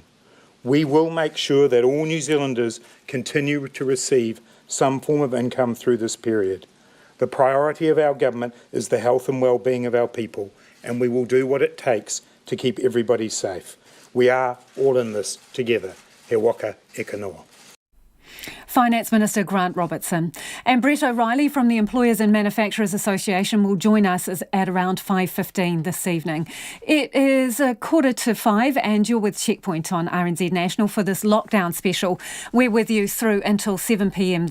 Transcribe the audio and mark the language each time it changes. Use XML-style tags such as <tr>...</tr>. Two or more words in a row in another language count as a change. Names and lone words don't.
<en>We will make sure that all New Zealanders continue to receive some form of income through this period. The priority of our government is the health and well-being of our people, and we will do what it takes to keep everybody safe. We are all in this together.</en> <mi>He waka e ka noa.</mi> <en>Finance Minister Grant Robertson. And Brett O'Reilly from the Employers and Manufacturers Association will join us at around 5:15 this evening. It is 4:45 and you're with Checkpoint on RNZ National for this lockdown special. We're with you through until 7 p.m.</en>